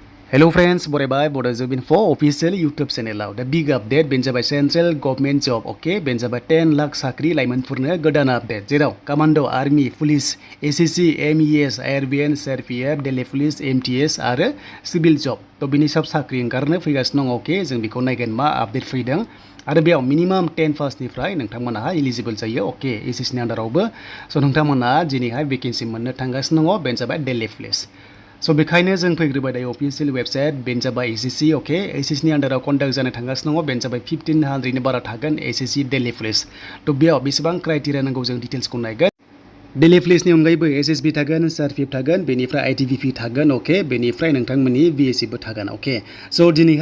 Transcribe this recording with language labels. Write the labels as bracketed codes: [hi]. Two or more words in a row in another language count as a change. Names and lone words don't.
[en] Hello friends, bye Bodo Info official YouTube channel the big update [brx] benja by [en] central government job [brx] benja by 10 lakh sakri laimanfurno godan update jerau [en] commando army police [brx] ACC MES ARBN CRPF Delhi police MTS are [en] civil job [brx] to bini sab sakri ओंखारनो फैगासिनो दं जों बेखौ नायगोन मा आपडेट फैदों आरो बेयाव मिनिमाम 10 फार्स्टनिफ्राय नोंथांमोनहा एलिजिबल जायो एसएससी नि आन्डारावबो स नोंथांमोनहा दिनैहाय भेकेन्सि मोननो थांगासिनो दङ बेनो जाबाय दिल्ली पुलिस स बेखायनो जों फैग्रोबाय दायो [en] official website [brx] बेनो जाबाय एसएससी एसएससी नि आन्डाराव कन्डाक्ट जानो थांगासिनो दङ बेनो जाबाय 1500 नि बारा थागोन एसएससी दिल्ली पुलिस थ बेयाव बेसेबां क्राइटेरिया नांगौ जों डिटेल्सखौ नायगोन दिल्ली पुलिसनि अनगायैबो एसएसबी थागोन सीआरपीएफ थागोन बेनिफ्राय आईटीबीपी थागोन बेनिफ्राय नोंथांमोननि बीएससीबो थागोन स दिनैहाय